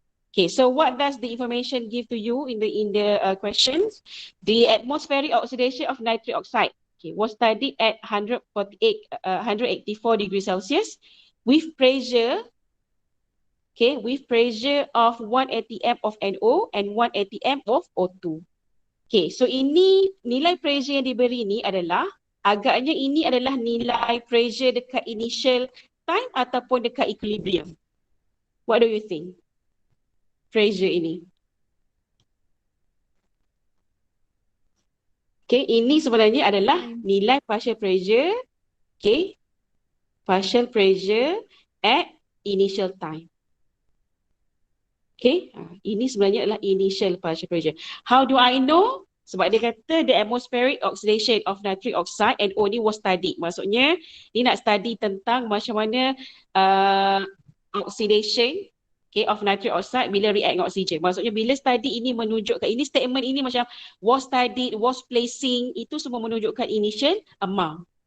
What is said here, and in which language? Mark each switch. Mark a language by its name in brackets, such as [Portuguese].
[English] Okay, so what does the information give to you in the questions? The atmospheric oxidation of nitric oxide, okay, was studied at 184 degrees Celsius with pressure. Okay, with pressure of 1 atm of NO and 1 atm of O2. [Malay] Okay, so ini nilai pressure yang diberi ni adalah, agaknya ini adalah nilai pressure dekat initial time ataupun dekat equilibrium. [English] What do you think? [Malay] Pressure ini. Okay, ini sebenarnya adalah nilai partial pressure. [English] Okay, partial pressure at initial time. [Malay] Okay, ini sebenarnya adalah initial partial pressure. [English] How do I know? [Malay] Sebab dia kata [English] the atmospheric oxidation of nitric oxide NO ni was studied. [Malay] Maksudnya dia nak study tentang macam mana oxidation, okay, of nitric oxide bila react dengan oxygen. Maksudnya bila study ini menunjukkan, ini statement ini macam [English] was studied, was placing, [Malay] itu semua menunjukkan initial amount.